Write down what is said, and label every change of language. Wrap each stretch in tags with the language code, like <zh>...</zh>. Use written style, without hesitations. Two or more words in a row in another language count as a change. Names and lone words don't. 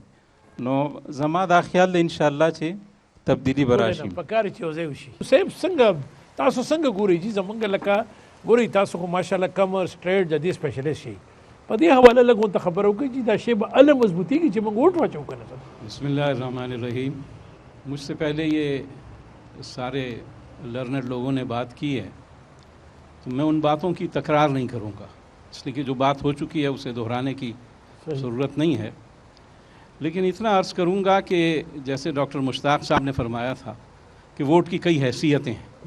<ps>نو زما دا خیال دی انشاءالله چې تبدیلی به راشي. پکار چې یو ځای وشي. صاحب څنګه تاسو څنګه ګورئ جی زمونږ لکه ګورئ تاسو خو ماشاءالله</ps> <en>commerce trade</en> <ps>د دې سپیشلیسټ شي په دې حواله لږ ورته خبره وکړئ چې دا شی به هله مضبوطېږي چې موږ ووټ واچوو که نه.</ps> <ar>بسم اللہ الرحمن الرحیم.</ar> <ur>مجھ سے پہلے یہ سارے لرنر لوگوں نے بات کی ہے تو میں ان باتوں کی تکرار نہیں کروں گا اس لیے کہ جو بات ہو چکی ہے اسے دہرانے کی ضرورت نہیں ہے. لیکن اتنا عرض کروں گا کہ جیسے ڈاکٹر مشتاق صاحب نے فرمایا تھا کہ ووٹ کی کئی حیثیتیں ہیں.</ur>